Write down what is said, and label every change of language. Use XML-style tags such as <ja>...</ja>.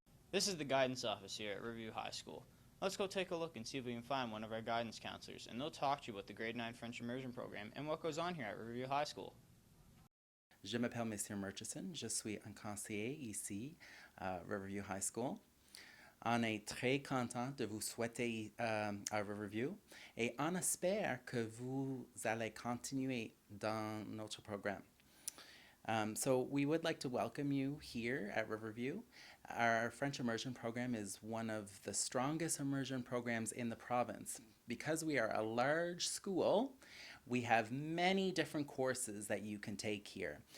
<en>This is the guidance office here at Riverview High School. Let's go take a look and see if we can find one of our guidance counselors, and they'll talk to you about the grade 9 French Immersion program and what goes on here at Riverview High School.</en> <fr>Je m'appelle Monsieur Murchison, je suis un conseiller ici à Riverview High School. On est très content de vous souhaiter à Riverview et on espère que vous allez continuer dans notre programme.</fr> <en>So we would like to welcome you here at Riverview. Our French Immersion program is one of the strongest immersion programs in the province. Because we are a large school, we have many different courses that you can take here.</en>